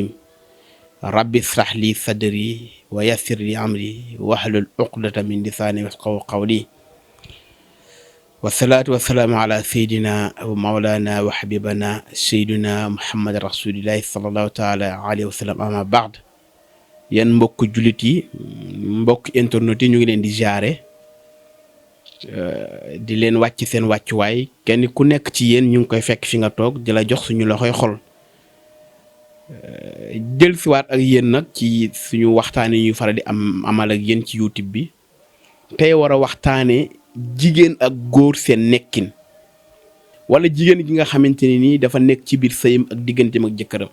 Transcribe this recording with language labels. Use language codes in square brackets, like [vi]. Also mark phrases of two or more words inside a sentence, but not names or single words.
[ar] رب اشرح لي صدري ويسر لي أمري واحلل عقدة من لساني يفقهوا قولي. والصلاة والسلام على سيدنا ومولانا وحبيبنا سيدنا محمد رسول الله صلى الله تعالى عليه وسلم. أما بعد [wo] yéen mbokk jullit yi mbokk internet yi ñu ngi leen di jaare di leen wàcc seen wàccuwaay kenn ku nekk ci yéen ñu ngi koy fekk fi nga toog di la jox suñu loxoy xol jël siwaat ak yéen nag ci suñu waxtaan yi ñuy faral di amal ak yéen ci YouTube bi tey war a waxtaane jigéen ak góor seen nekkin wala jigéen gi nga xamante ne nii dafa nekk ci biir sëyam ak digganteem ak jëkkëram.